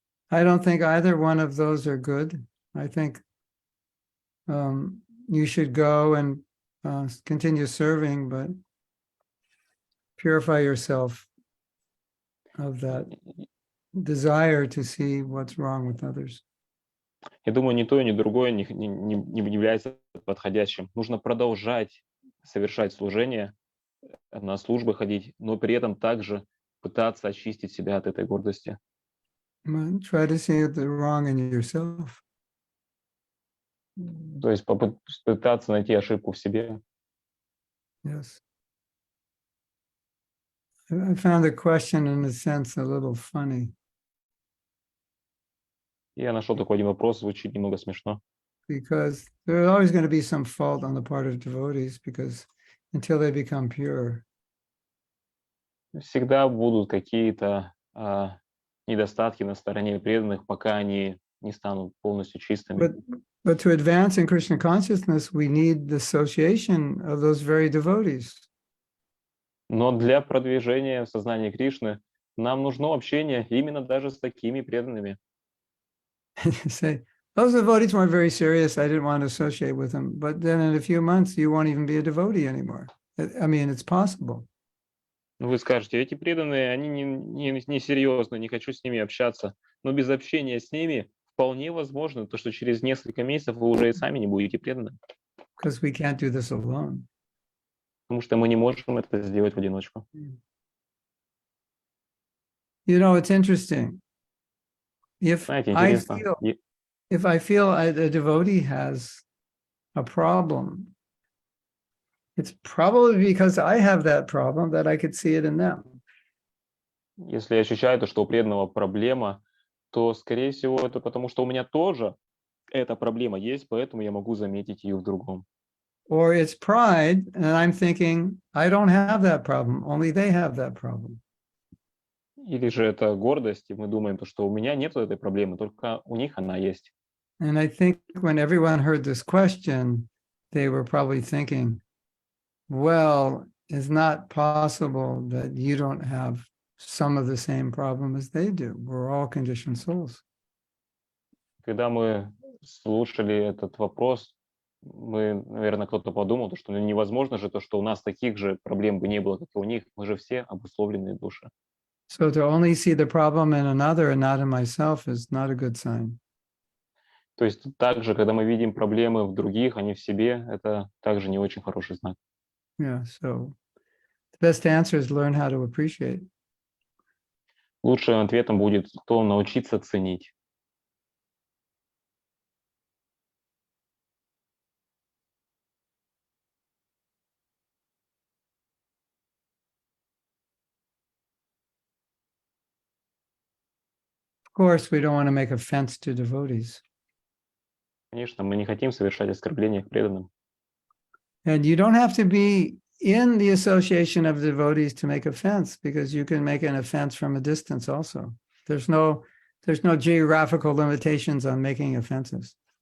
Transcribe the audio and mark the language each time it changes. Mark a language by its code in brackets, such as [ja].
[en] I don't think either one of those are good. I think you should go and continue serving, but purify yourself of that desire to see what's wrong with others. [ru] Я думаю, ни то, ни другое не является подходящим. Нужно продолжать совершать служение, на службы ходить, но при этом также пытаться очистить себя от этой гордости. [en] Try to see the wrong in yourself. [ru] То есть попытаться найти ошибку в себе. [en] Yes. I found the question in a sense a little funny. [ru] Я нашел такой один вопрос, звучит немного смешно. [en] Because there's always going to be some fault on the part of devotees, because until they become pure. [ru] Всегда будут какие-то недостатки на стороне преданных, пока они не станут полностью чистыми. [en] But to advance in Krishna consciousness, we need the association of those very devotees. [ru] Но для продвижения в сознании Кришны нам нужно общение именно даже с такими преданными. [en] Say, those devotees weren't very serious. I didn't want to associate with them. But then in a few months, you won't even be a devotee anymore. I mean, it's possible. [ru] Вы скажете, эти преданные, они не серьезны, не хочу с ними общаться. Но без общения с ними вполне возможно, то, что через несколько месяцев вы уже и сами не будете преданными. [en] Because we can't do this alone. [ru] Потому что мы не можем это сделать в одиночку. [en] You know, it's interesting. [ru] Знаете, интересно. [en] If I feel a devotee has a problem, it's probably because I have that problem that I could see it in them. [ru] Если я ощущаю то, что у преданного проблема, то, скорее всего, это потому, что у меня тоже эта проблема есть, поэтому я могу заметить ее в другом. [en] Or it's pride, and I'm thinking, I don't have that problem, only they have that problem. [ru] Или же это гордость, и мы думаем, что у меня нет этой проблемы, только у них она есть. [en] And I think when everyone heard this question, they were probably thinking, well, it's not possible that you don't have some of the same problem as they do. We're all conditioned souls. [ru] Когда мы слушали этот вопрос, мы, наверное, кто-то подумал, что невозможно же то, что у нас таких же проблем бы не было, как и у них. Мы же все обусловленные души. [en] So to only see the problem in another and not in myself is not a good sign. [ru] То есть также, когда мы видим проблемы в других, а не в себе, это также не очень хороший знак. [en] Yeah, so the best answer is learn how to appreciate. [ru] Лучшим ответом будет то научиться ценить. [en] Of course, we don't want to make offense to devotees. [ru] Конечно, мы не хотим совершать оскорбления к преданным. [en] And you don't have to be in the association of devotees to make offense, because you can make an offense from a distance also. There's no geographical limitations on making offenses.